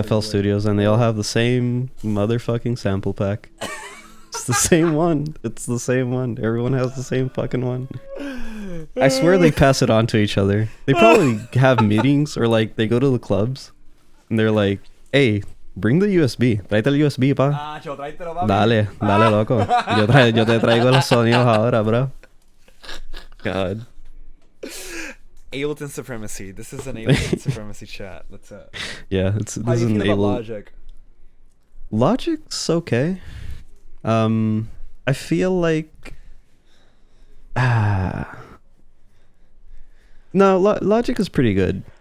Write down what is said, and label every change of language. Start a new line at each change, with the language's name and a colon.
English: FL Studios, and they all have the same motherfucking sample pack. It's the same one. It's the same one. Everyone has the same fucking one. I swear they pass it on to each other. They probably have meetings or like they go to the clubs and they're like, "Hey, bring the USB.
Spanish: Tráete el USB, pa." Dale, loco. Yo te traigo los sonidos ahora, bro.
English: God. Ableton supremacy. This is an Ableton supremacy chat. That's it. Yeah, this How do you is an feel about Logic? Logic's okay. I feel like no, Logic is pretty good.